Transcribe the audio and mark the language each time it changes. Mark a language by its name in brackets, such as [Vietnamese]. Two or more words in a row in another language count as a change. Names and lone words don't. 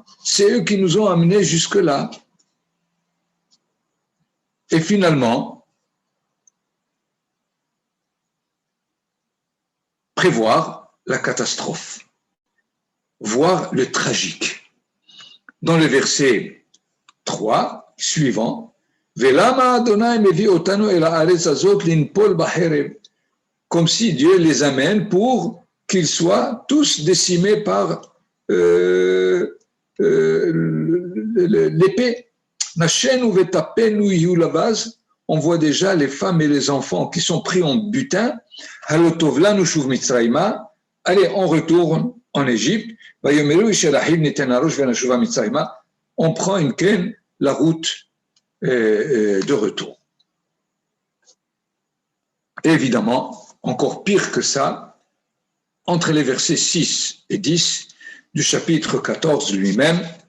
[French] C'est eux qui nous ont amenés jusque-là. Et finalement, prévoir la catastrophe, voir le tragique. Dans le verset 3 suivant, [Hebrew] ולמה ה' מביא אותנו אל הארץ הזאת לנפל בחרב, [French] comme si Dieu les amène pour qu'ils soient tous décimés par l'épée. [Hebrew] נשינו וטפנו יהיו לבז, [French] on voit déjà les femmes et les enfants qui sont pris en butin. [Hebrew] הלוא טוב לנו שוב מצרימה, [French] allez, on retourne en Égypte. On prend une canne, la route de retour. Et évidemment, encore pire que ça, entre les versets 6 et 10, du chapitre 14 lui-même.